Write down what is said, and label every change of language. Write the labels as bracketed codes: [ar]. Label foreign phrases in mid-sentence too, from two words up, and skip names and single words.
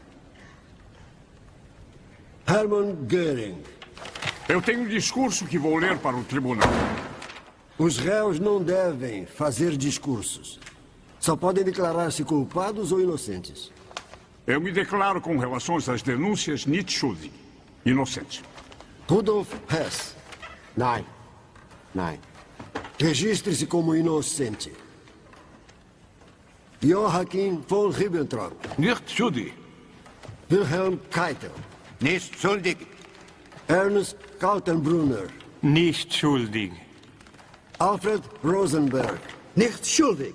[pt] Hermann Göring. Eu tenho um discurso que vou ler para o tribunal. Os réus não devem fazer discursos. Só podem declarar-se culpados ou inocentes. Eu me declaro com relação às denúncias [de] nicht schuldig, [pt] inocente. Rudolf Hess. [de] Nein. Nein. [pt] Registre-se como inocente. Joachim von Ribbentrop. [de] Nicht schuldig. [pt] Wilhelm Keitel. [de] Nicht schuldig. [pt] Ernst Kaltenbrunner. [de] Nicht schuldig. [pt] Alfred Rosenberg. [de] Nicht schuldig.